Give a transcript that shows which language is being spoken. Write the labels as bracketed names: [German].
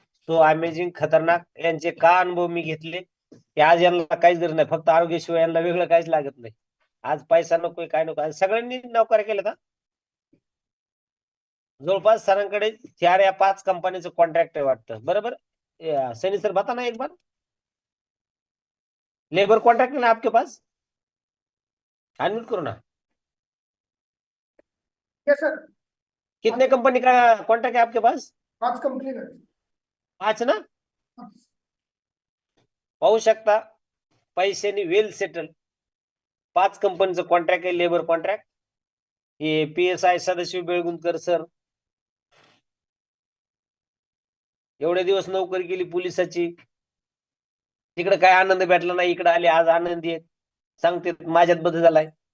[Marathi] So amazing, खतरनाक यांचे का अनुभव मी घेतले, की आज यांना काहीच गरज नाही, फक्त आरोग्याशिवाय यांना वेगळं काहीच लागत नाही। आज पैसा नकोय, काय नको, आज सगळ्यांनी नोकऱ्या केल्या का। जवळपास सरांकडे 4 या 5 कंपनीचं कॉन्ट्रॅक्ट आहे वाटतं, बरोबर। [Hindi] सनी सर बता ना एक बार, लेबर कॉन्ट्रैक्ट है ना आपके पास, अनम्यूट करो ना। [English] Yes sir. [Hindi] कितने कंपनी का कॉन्ट्रैक्ट है आपके पास। 5 कंपनी का। 5 ना। [Marathi] पाहू शकता, पैशानी वेल सेटल 5 कंपनीचं कॉन्ट्रॅक्ट आहे, लेबर कॉन्ट्रॅक्ट। हे PSI सदाशिव बेळगुंदकर सर, एवढे दिवस नोकरी केली पोलिसाची, तिकडे काय आनंद भेटला नाही, इकडे आले आज आनंदी आहेत, सांगते माझ्यात बदल झालाय।